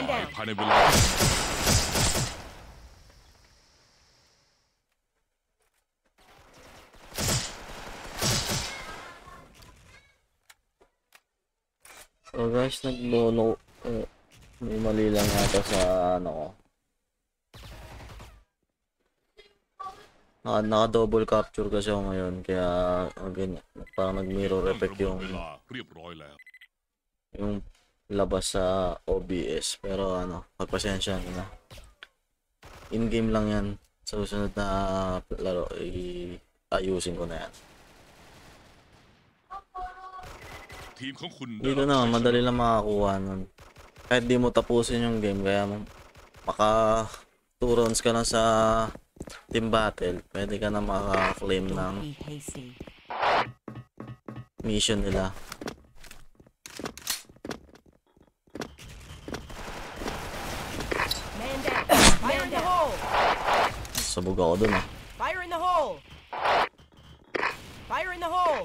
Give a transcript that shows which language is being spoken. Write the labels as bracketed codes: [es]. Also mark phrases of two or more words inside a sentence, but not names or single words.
[en] หมาย down. [th] ภายในเวลา [tl] So guys, nagbono may mali lang yata sa ano ko. Naka- [en] double capture [tl] kasi ako ngayon kaya ganyan, parang nag-mirror [th] เริ่ม [tl] effect [th] ประเมิน [tl] yung [th] เวลาเรียบร้อยแล้ว [tl] labas sa OBS pero ano, pagpasensya na. In-game lang yan. Sa susunod na laro ayusin ko na yan. [th] ทีมของคุณ [tl] Dito na, madali lang makakuha nun. Kahit di mo tapusin yung game, kaya maka 2 rounds ka lang sa [en] team battle, [tl] pwede ka na maka-claim ng [en] Don't be hasty. [tl] mission nila. [en] Man down. Fire in the hole. [tl] Sabog ako dun ah. [en] Fire in the hole. Fire in the hole.